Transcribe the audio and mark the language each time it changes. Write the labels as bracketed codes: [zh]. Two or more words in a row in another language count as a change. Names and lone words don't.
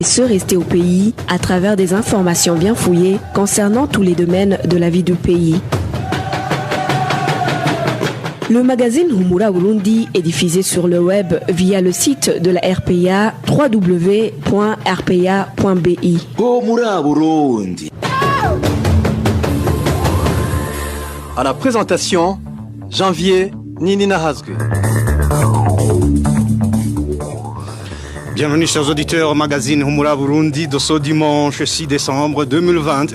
[fr] Se rester au pays à travers des informations bien fouillées concernant tous les domaines de la vie du pays. Le magazine Humura Burundi est diffusé sur le web via le site de la RPA www.rpa.bi. Humura Burundi. À la présentation, Janvier Ninina Hazgue. Bienvenue chers auditeurs au magazine Humura Burundi de ce dimanche 6 décembre 2020.